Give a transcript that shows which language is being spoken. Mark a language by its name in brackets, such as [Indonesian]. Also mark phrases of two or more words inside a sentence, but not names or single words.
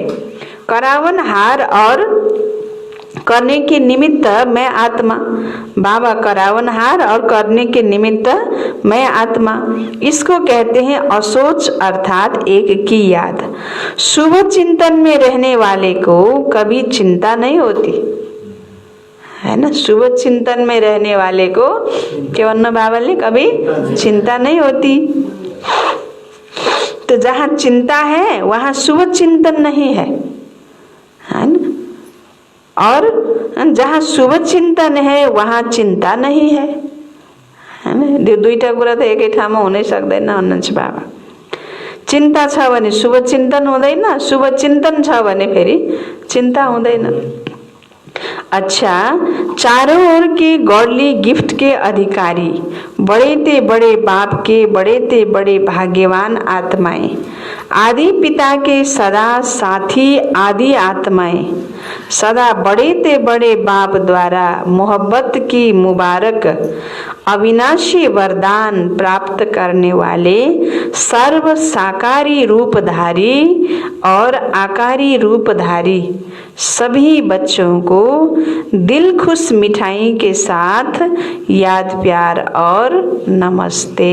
[Hindi] करावन हार और करने के निमित्त मैं आत्मा, बाबा करावनहार और करने के निमित्त मैं आत्मा, इसको कहते हैं असोच अर्थात एक की याद। शुभ चिंतन में रहने वाले को कभी चिंता नहीं होती, है ना। शुभ चिंतन में रहने वाले को क्या [Nepali] भन्नु बाबाले, [Hindi] कभी चिंता नहीं होती। तो जहाँ चिंता है वहाँ शुभ चिंतन नहीं है, है ना। और जहाँ शुभ चिंतन है वहाँ चिंता नहीं है, है ना। [Nepali] दुईटा कुरा त एकै ठाउँमा हुनै सक्दैन भन्नुहुन्छ बाबा। चिंता छ भने शुभ चिंतन हुँदैन, शुभ चिंतन छ भने फेरि चिंता हुँदैन। [Hindi] अच्छा, चारों ओर के [English] Godly gift [Hindi] के अधिकारी, बड़े ते बड़े बाप के बड़े ते बड़े भाग्यवान आत्माएं, आदि पिता के सदा साथी आदि आत्माएं, सदा बड़े ते बड़े बाप द्वारा मोहब्बत की मुबारक अविनाशी वरदान प्राप्त करने वाले सर्व साकारी रूपधारी और आकारी रूपधारी सभी बच्चों को दिल खुश मिठाई के साथ याद प्यार और नमस्ते।